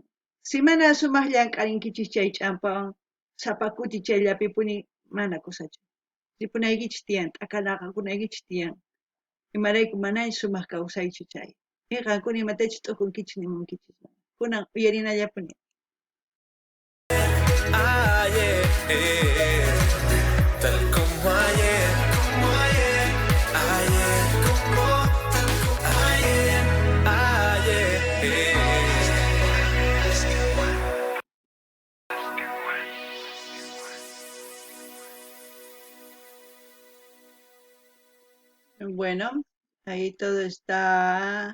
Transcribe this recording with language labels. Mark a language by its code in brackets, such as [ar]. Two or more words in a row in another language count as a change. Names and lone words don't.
[qu] Si mana sumaq llank'arinkichis chay ch'ampawan sapa kuti chayllapipuni mana kusachu. Ripunaykichis tiyan, t'akanaqakunaykichis tiyan. Imarayku manay sumaq kawsaychu chay. Qankuna imatachus t'ukunkichis nimunkichis. Kunan uyarinallapuni. [es] Ayer, tal como ayer, ayer, tal como ayer, ayer. Bueno, ahí todo está.